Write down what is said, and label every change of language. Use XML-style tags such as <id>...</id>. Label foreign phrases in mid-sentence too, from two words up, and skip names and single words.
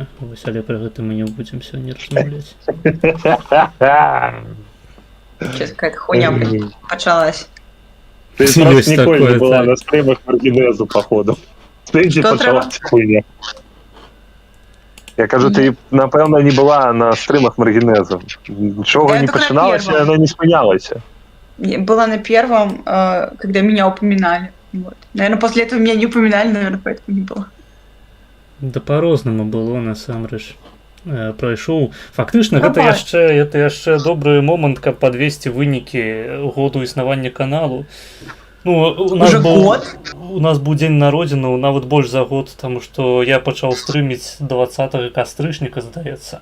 <be>Вось, але пра гэта мы не будзем сёння размаўляць.</be> <ru>Сейчас какая-то хуйня началась.</ru> <uk>Ти</uk> <be>Ёсць</be> <uk>просто ніколи</uk> <be>такое,</be> <uk>не була</uk> <be>так.</be> <uk>на стримах Маргінезу, походу. Стенді Що почалася хуйня. Я кажу, ти, напевно, не була на стримах Маргінезу. Чого Я не тільки на починалося, першому. воно не спинялося.</uk> <ru>Я была на первом, когда меня упоминали. Вот. Наверное, после этого меня не упоминали, наверное, поэтому не было.</ru> <be>Да па-рознаму было насамрэч. Прайшоў фактычна гэта</be> <ru>Давай.</ru> <be>яшчэ добры момант, каб падвесці вынікі году існавання каналу. Ну,</be> <ru>Уже год?</ru> <be>у нас быў дзень народзінаў, нават больш за год, таму што я пачаў стрыміць 20 кастрычніка, здаецца,</be>